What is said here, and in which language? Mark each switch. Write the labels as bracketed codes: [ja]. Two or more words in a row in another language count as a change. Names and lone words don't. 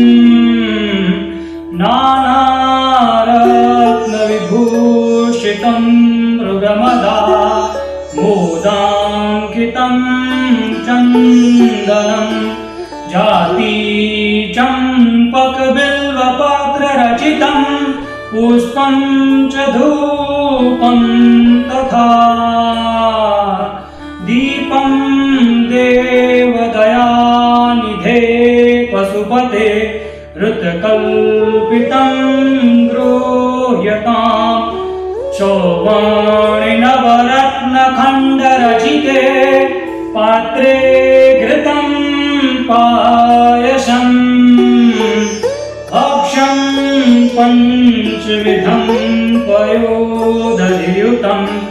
[sa] નાનારત્ન વિભૂષિતમ મૃગમદા મોદાંકિतं ચંદનમ જાતિ ચંપક બિલ્વપત્ર રચિतं પુષ્પં ચ ધૂપં તથા દીપં દેવદયાનિધે પશુપતે ऋतकल्पितं गृह्यतां शोभणि नवरत्नखण्डरचिते पात्रे घृतं पायसम् भक्ष्यं पञ्चविधं पयोदधियुतं